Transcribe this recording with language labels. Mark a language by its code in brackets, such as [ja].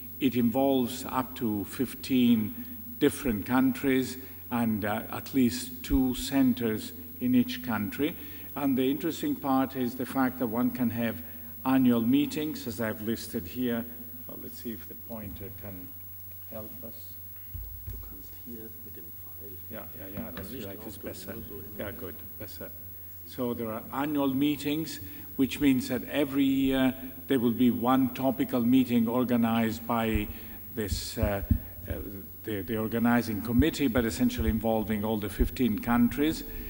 [en] It involves up to 15 different countries and at least 2 centers in each country. And the interesting part is the fact that one can have annual meetings, as I've listed here. Well, let's see if the pointer can help us. [de] Du kannst hier mit dem Pfeil. [en] Yeah, that's like it's better. Yeah, good, better. So there are annual meetings, which means that every year there will be one topical meeting organized by this, the organizing committee, but essentially involving all the 15 countries.